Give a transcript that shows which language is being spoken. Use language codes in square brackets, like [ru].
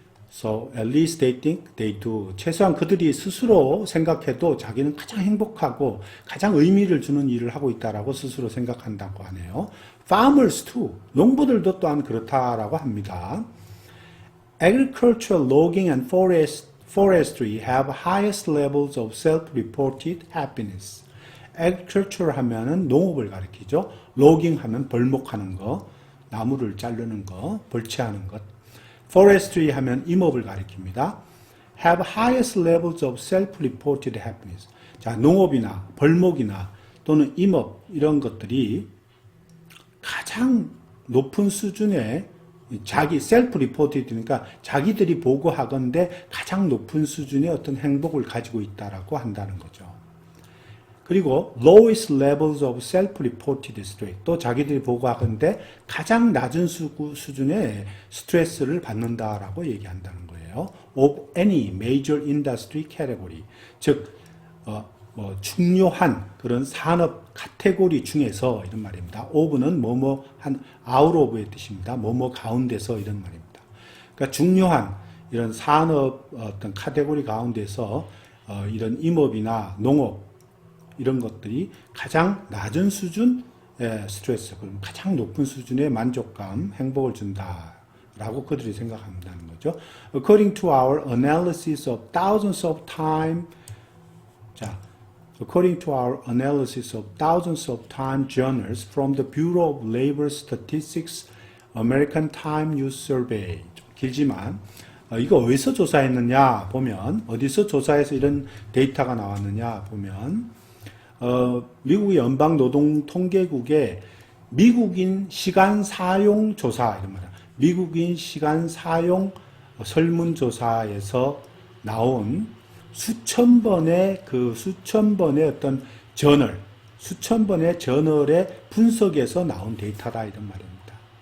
[en] So at least they think they do. [ko] 최소한 그들이 스스로 생각해도 자기는 가장 행복하고 가장 의미를 주는 일을 하고 있다라고 스스로 생각한다고 하네요. [en] Farmers too. [ko] 농부들도 또한 그렇다라고 합니다. [en] Agriculture, logging, and forestry have highest levels of self-reported happiness. [ko] Agriculture 하면은 농업을 가리키죠. logging 하면 벌목하는 거, 나무를 자르는 거, 벌채하는 것. forestry 하면 임업을 가리킵니다. [en] have highest levels of self-reported happiness. [ko] 자, 농업이나 벌목이나 또는 임업 이런 것들이 가장 높은 수준의 자기 self-reported니까 자기들이 보고하건대 가장 높은 수준의 어떤 행복을 가지고 있다라고 한다는 거죠. 그리고 [en] lowest levels of self-reported stress. [ko] 또 자기들이 보고하건대 가장 낮은 수준의 스트레스를 받는다라고 얘기한다는 거예요. [en] of any major industry category. [ko] 즉, 중요한 그런 산업 카테고리 중에서 이런 말입니다. of는 뭐뭐 한 out of의 뜻입니다. 뭐뭐 가운데서 이런 말입니다. 그러니까 중요한 이런 산업 어떤 카테고리 가운데서 이런 임업이나 농업 이런 것들이 가장 낮은 수준의 스트레스, 그럼 가장 높은 수준의 만족감, 행복을 준다라고 그들이 생각한다는 거죠. [en] According to our analysis of thousands of time, 자, according to our analysis of thousands of time journals from the Bureau of Labor Statistics American Time News Survey. [ko] 좀 길지만 이거 어디서 조사했느냐 보면 어디서 조사해서 이런 데이터가 나왔느냐 보면 미국의 연방노동통계국의 미국인 시간 사용 조사 이런 말이야. 미국인 시간 사용 설문조사에서 나온 수천 번의 어떤 저널, 수천 번의 저널의 분석에서 나온 데이터다 이런 말입니다.